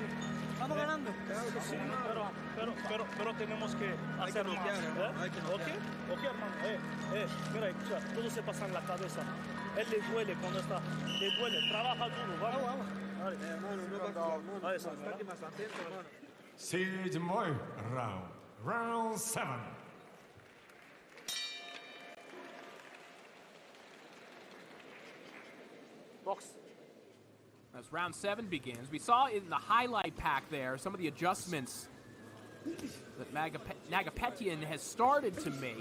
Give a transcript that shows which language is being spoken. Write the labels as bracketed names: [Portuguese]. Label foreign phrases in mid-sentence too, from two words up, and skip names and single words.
[Spanish] Vamos ganando. Sí, pero tenemos que hacer más. Ok, hermano. Mira, escucha, todo se pasa en la cabeza. Él le duele cuando está. Le duele. Trabaja duro. Vamos. [Russian] Седьмой раунд. [English] Round 7. Box. As round 7 begins, we saw in the highlight pack there some of the adjustments that Nagapetyan has started to make.